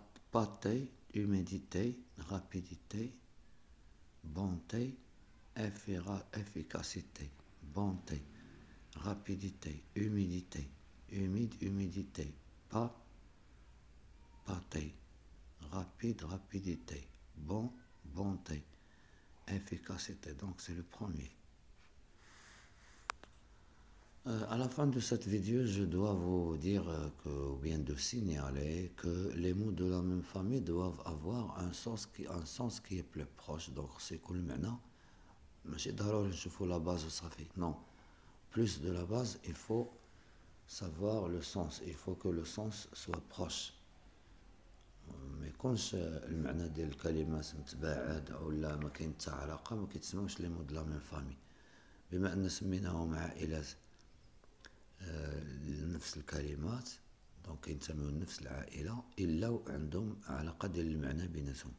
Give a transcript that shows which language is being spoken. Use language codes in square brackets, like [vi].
[fr] Pâté, humidité, rapidité, bonté, efficacité, bonté, rapidité, humidité, humide, humidité, pâté, rapide, rapidité, bon, bonté, efficacité. Donc c'est le premier. À la fin de cette vidéo, je dois vous dire ou bien de signaler que les mots de la même famille doivent avoir un sens qui est plus proche. Donc c'est [ar] كل معنى ماشي ضروري نشوفوا la base وصافي. [fr] Non, plus de la base, il faut savoir le sens. Il faut que le sens soit proche. [ar] ما يكونش المعنى ديال الكلمات متباعد ولا ما كاين حتى علاقه، ما كيتسموش لي مود لا ميم فامي. بما ان سميناهم عائلات نفس الكلمات، دونك ينتموا لنفس العائله الا وعندهم علاقه ديال المعنى بيناتهم.